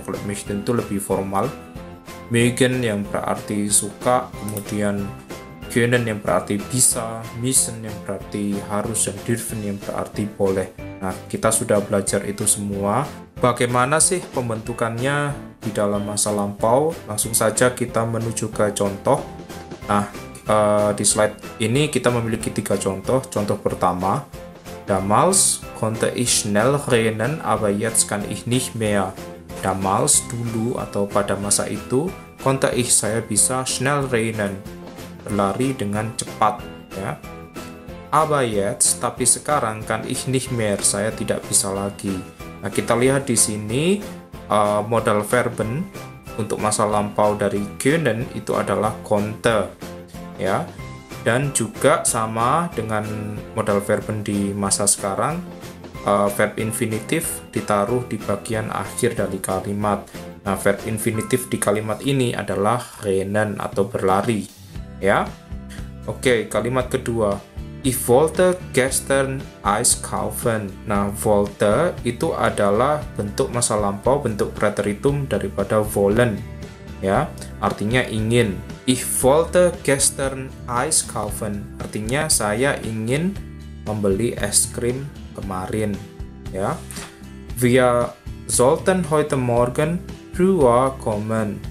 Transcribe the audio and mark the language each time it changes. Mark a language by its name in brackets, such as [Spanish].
[Indonesian] Kalau möchten itu lebih formal. Mögen yang berarti suka, kemudian können yang berarti bisa, müssen yang berarti harus, dan dürfen yang berarti boleh. Nah, kita sudah belajar itu semua. Bagaimana sih pembentukannya di dalam masa lampau? Langsung saja kita menuju ke contoh. Nah, di slide ini kita memiliki 3 contoh. Contoh pertama, [German] damals konnte ich schnell rennen, aber jetzt kann ich nicht mehr. Damals, [Indonesian] dulu atau pada masa itu, [German] konnte ich, [Indonesian] saya bisa, [German] schnell rennen, [Indonesian] berlari dengan cepat, ya. [German] Aber jetzt, [Indonesian] tapi sekarang, [German] kan ich nicht mehr, [Indonesian] saya tidak bisa lagi. Nah, kita lihat di sini modal verben untuk masa lampau dari können itu adalah konnte, ya. Dan juga sama dengan modal verben di masa sekarang, verb infinitif ditaruh di bagian akhir dari kalimat. Nah, verb infinitif di kalimat ini adalah rennen atau berlari, ya. Oke, kalimat kedua. [German] Ich wollte gestern Eis kaufen. [Indonesian] Nah, wollte itu adalah bentuk masa lampau, bentuk Präteritum daripada wollen, ya. Artinya ingin. [German] Ich wollte gestern Eis kaufen. [Indonesian] Artinya saya ingin membeli es krim kemarin, ya. [German] Wir sollten heute Morgen früher kommen.